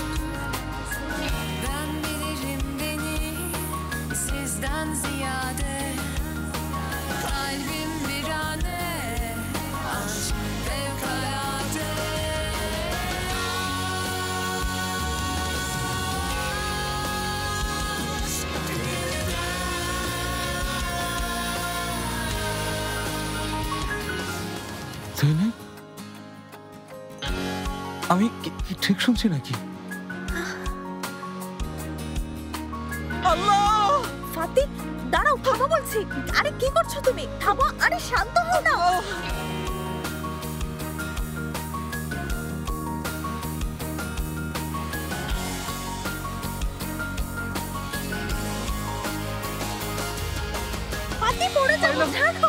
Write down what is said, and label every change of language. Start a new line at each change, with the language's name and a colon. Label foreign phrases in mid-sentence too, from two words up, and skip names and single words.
Turkish: Ben bilirim beni sizden ziyade, kalbim virane, aşk fevkalade. Zeynep?
Bangla: আমি কি ঠিক শুনছি নাকি? ফাতি, দাঁড়াও, থামো বলছি। আরে কি করছো তুমি? থামো, আরে শান্ত হও না। ফাতি পড়ে যাবো, ছাড়ো।